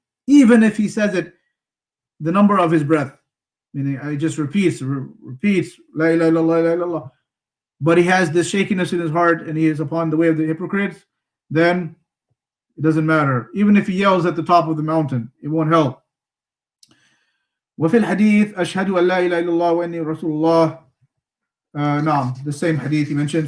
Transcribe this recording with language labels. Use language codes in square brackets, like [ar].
[en] Even if he says it the number of his breath, meaning he just repeats La ilaha illallah, la ilaha illallah, but he has this shakiness in his heart and he is upon the way of the hypocrites, then it doesn't matter. Even if he yells at the top of the mountain, it won't help. [ar] وفي الحديث أشهد أن لا إله إلا الله وإني رسول الله. [en] نعم, the same hadith he mentioned.